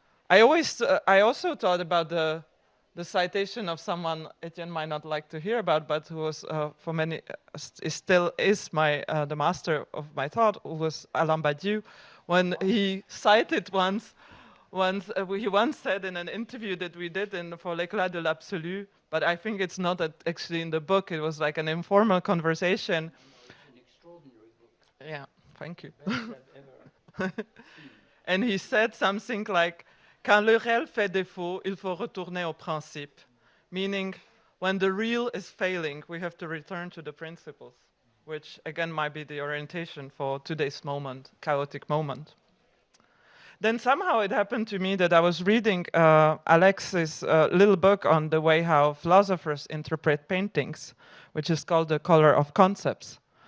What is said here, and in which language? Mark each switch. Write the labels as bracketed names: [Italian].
[English] I also thought about the citation of someone Etienne might not like to hear about, but who was for many still is the master of my thought, who was Alain Badiou, when he cited he once said in an interview that we did for L'éclat de l'absolu, but I think it's not actually in the book. It was like an informal conversation. An extraordinary book. Yeah. Thank you. Best I've ever And he said something like, [French] Quand le réel fait défaut, il faut retourner au principe. [English] Meaning, when the real is failing, we have to return to the principles, which again might be the orientation for today's moment, chaotic moment. Then somehow it happened to me that I was reading Alex's little book on the way how philosophers interpret paintings, which is called The Color of Concepts.